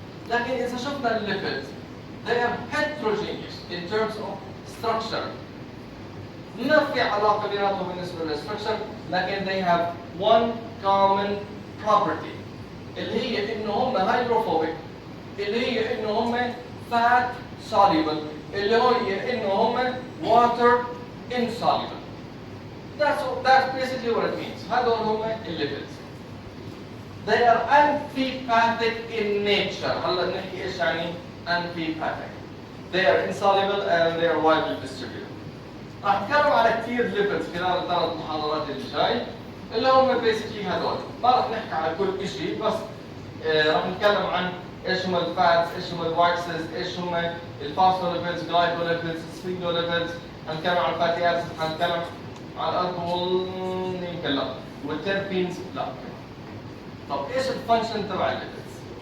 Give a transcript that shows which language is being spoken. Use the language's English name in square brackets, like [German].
[Arabic] لكن اذا شفنا الليبيدز [English] they are heterogeneous in terms of structure. [Arabic] ما في علاقة بيناتهم بالنسبة للستركشر، لكن [English] they have one common property [Arabic] اللي هي إنه هم hydrophobic، اللي هي إنه هم [English] fat soluble، [Arabic] اللي هي إنه هم [English] water insoluble. That's basically what it means. [Arabic] هذول هم الليبيدز. [English] They are amphipathic in nature. [Arabic] هلا نحكي إيش يعني amphipathic. [English] They are insoluble and they are widely distributed. [Arabic] راح نتكلم على كثير ليبيدز خلال الثلاث محاضرات اللي جاي اللي هم بيسكلي هذول، ما راح نحكي على كل شيء بس راح نتكلم عن ايش هم الفاتس، ايش هم الواكسز، ايش هم الفوسفوليبيدز، جلايكوليبيدز، سفينوليبيدز، هنتكلم عن الفاتي اسيدز، هنتكلم عن الالكول يمكن لا، والتربينز لا. طب ايش الفانكشن تبع الليبيدز؟